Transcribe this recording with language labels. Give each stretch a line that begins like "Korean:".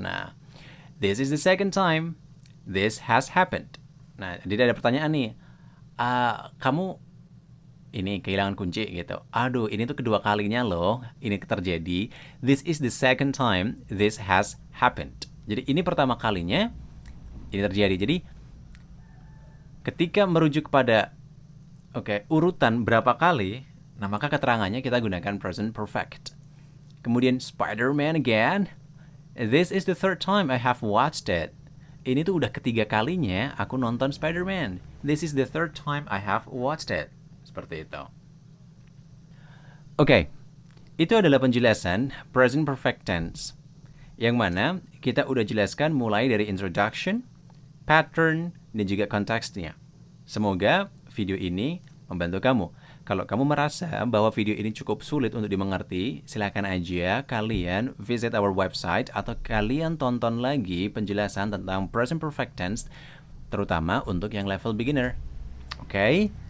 English: Nah, this is the second time this has happened.
Indonesian: Nah, jadi ada pertanyaan nih. Kamu ini kehilangan kunci gitu. Aduh, ini tuh kedua kalinya loh ini terjadi.
English: This is the second time this has happened.
Indonesian: Jadi ini pertama kalinya ini terjadi. Jadi ketika merujuk pada urutan berapa kali, nah maka keterangannya kita gunakan present perfect. Kemudian Spider-Man again.
English: This is the third time I have watched it.
Indonesian: Ini tuh udah ketiga kalinya aku nonton Spider-Man.
English: This is the third time I have watched it.
Indonesian: Seperti itu. Oke, itu adalah penjelasan present perfect tense. Yang mana kita udah jelaskan mulai dari introduction, pattern, dan juga konteksnya. Semoga video ini membantu kamu. Kalau kamu merasa bahwa video ini cukup sulit untuk dimengerti, silakan aja kalian
English: visit our website
Indonesian: atau kalian tonton lagi penjelasan tentang present perfect tense, terutama untuk yang level beginner. Oke?